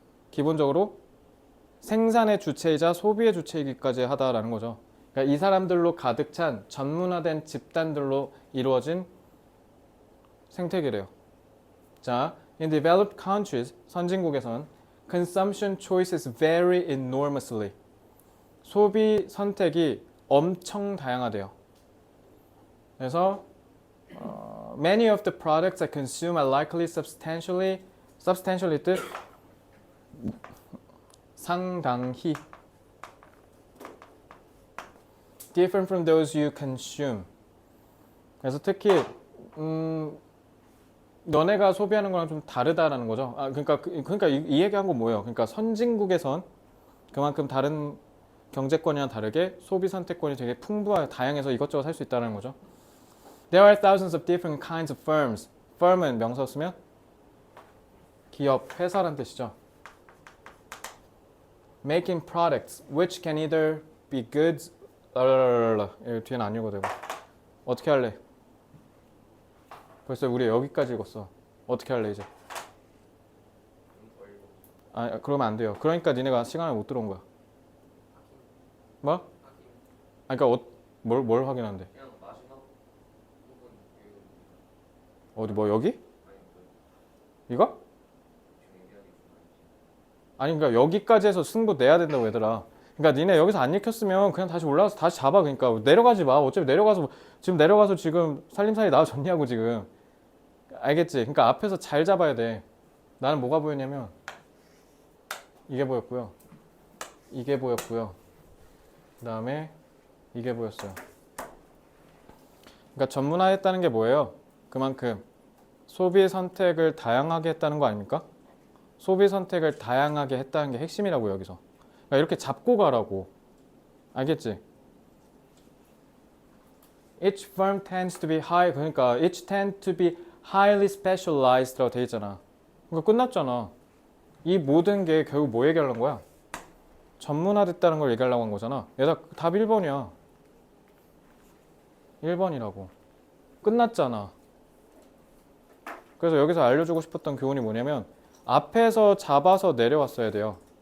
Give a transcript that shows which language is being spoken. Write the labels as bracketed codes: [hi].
[ko] 기본적으로 생산의 주체이자 소비의 주체이기까지 하다라는 거죠. 그러니까 이 사람들로 가득 찬 전문화된 집단들로 이루어진 생태계래요. [en] 자, in developed countries, [ko] 선진국에선 [en] consumption choices vary enormously. [ko] 소비 선택이 엄청 다양하대요. [en] 그래서 many of the products that consume are likely substantially [ko] 뜻 상당히 [en] different from those you consume. [ko] 그래서 특히 너네가 소비하는 거랑 좀 다르다라는 거죠. 그러니까 이 얘기한 건 뭐예요? 그러니까 선진국에선 그만큼 다른 경제권이랑 다르게 소비 선택권이 되게 풍부하고 다양해서 이것저것 살 수 있다는 거죠. [en] There are thousands of different kinds of firms. [ko] firm은 명사 쓰면 기업, 회사란 뜻이죠. [en] Making products which can either be goods. [ko] 뒤에는 안 읽어도 되고. 어떻게 할래? 벌써 우리 여기까지 읽었어. 어떻게 할래 이제? 그러면 안 돼요. 그러니까 니네가 시간을 못 들어온 거야. 뭐? 그러니까 뭘 확인하는데? 그냥 마지막 부분 어디 뭐 여기? 이거? 아니 그러니까 여기까지 해서 승부 내야 된다고 얘들아. 그러니까 니네 여기서 안 읽혔으면 그냥 다시 올라가서 다시 잡아. 그러니까 내려가지 마. 어차피 내려가서 지금 살림살이 나아졌냐고 지금. 알겠지? 그러니까 앞에서 잘 잡아야 돼. 나는 뭐가 보였냐면 이게 보였고요. 이게 보였고요. 그 다음에 이게 보였어요. 그러니까 전문화했다는 게 뭐예요? 그만큼 소비 선택을 다양하게 했다는 거 아닙니까? 소비 선택을 다양하게 했다는 게 핵심이라고 여기서. 그러니까 이렇게 잡고 가라고. 알겠지? [en] Each firm tends to be high. [ko] 그러니까 [en] each tend to be highly specialized [ko] 라고 돼 있잖아. 그러니까 끝났잖아. 이 모든 게 결국 뭐 얘기하려는 거야? 전문화됐다는 걸 얘기하려고 한 거잖아. 얘들아 답 1번이야. 1번이라고. 끝났잖아. 그래서 여기서 알려주고 싶었던 교훈이 뭐냐면 앞에서 잡아서 내려왔어야 돼요.